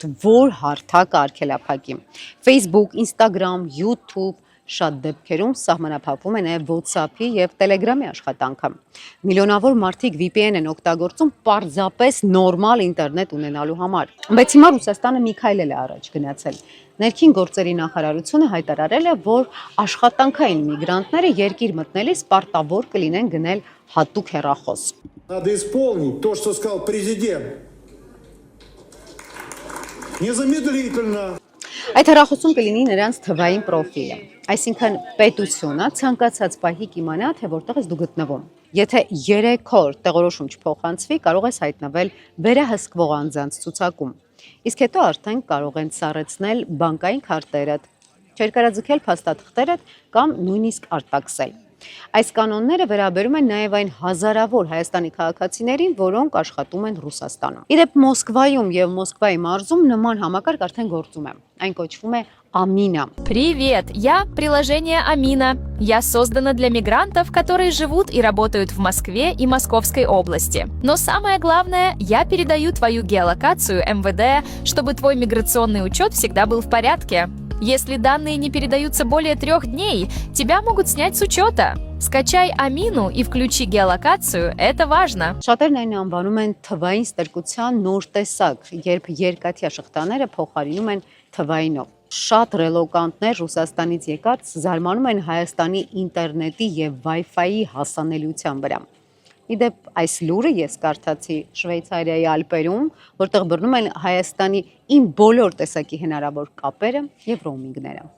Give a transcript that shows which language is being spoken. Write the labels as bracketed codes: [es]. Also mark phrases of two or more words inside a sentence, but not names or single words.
[hy] որ հարթակը արգելափակի։ Facebook, Instagram, YouTube շատ դեպքերում սահմանափակվում է նաև WhatsApp-ի եւ Telegram-ի աշխատանքը։ Միլիոնավոր մարդիկ VPN են օգտագործում պարզապես նորմալ ինտերնետ ունենալու համար։ Բայց հիմա Ռուսաստանը մի քայլ է առաջ гнացել։ Ներքին գործերի նախարարությունը հայտարարել է, որ աշխատանքային միգրանտները երկիր մտնելիս պարտավոր կլինեն գնել հատուկ հեռախոս։ [ru] Надо исполнить то, что сказал президент. Незамедлительно. [hy] Այդ հեռախոսում կլինի նրանց թվային պրոֆիլը, այսինքն պետությունը ցանկացած պահի կիմանա, թե որտեղ ես դու գտնվում։ Եթե 3 օր տեղորոշում չփոխանցվի, կարող ես հայտնվել վերահսկվող անձանց ցուցակում։ Իսկ հետո արդեն կարող են սառեցնել բանկային քարտերդ, չերկարաձգել փաստաթղթերդ կամ նույնիսկ արտաքսել։ Այս կանոնները վերաբերում են նաև այն հազարավոր Հայաստանի քաղաքացիներին, որոնք աշխատում են Ռուսաստանում։ Իդեպ Մոսկվայում եւ Մոսկվայի մարզում նման համակարգ արդեն գործում է։ Այն կոչվում է Амина. [ru] Привет, я приложение Амина. Я создана для мигрантов, которые живут и работают в Москве и Московской области. Но самое главное, я передаю твою геолокацию МВД, чтобы твой миграционный учет всегда был в порядке. Если данные не передаются более 3 дней, тебя могут снять с учета. Скачай Амину и включи геолокацию, это важно. [hy] Շատերն այն անվանում են թվային ստրկության նոր տեսակ, երբ երկաթյա շղթաները փոխարինում են թվայինով։ Շատ ռելոկանտներ Ռուսաստանից եկած զարմանում են Հայաստանի ինտերնետի եւ Wi-Fi-ի հասանելիության վրա։ Իդեպ այս լուրը ես կարդացի Շվեյցարիայի Ալպերում, որտեղ բռնում են Հայաստանի իմ բոլոր տեսակի հնարավոր կապերը եւ ռոումինգները։